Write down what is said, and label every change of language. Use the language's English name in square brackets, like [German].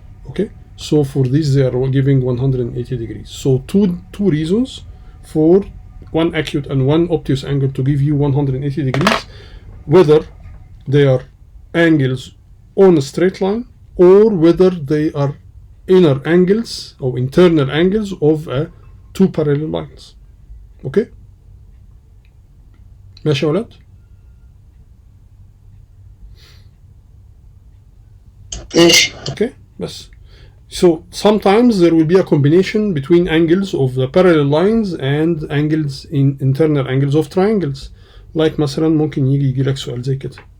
[English] Okay, so for this they are giving 180 degrees. So two reasons for one acute and one obtuse angle to give you 180 degrees, whether they are angles on a straight line or whether they are inner angles or internal angles of two parallel lines. [Arabic] Okay, ماشي يا ولاد؟ Okay, بس. [English] So sometimes there will be a combination between angles of the parallel lines and angles in internal angles of triangles. [Arabic] Like مثلا ممكن يجي لك سؤال زي كده.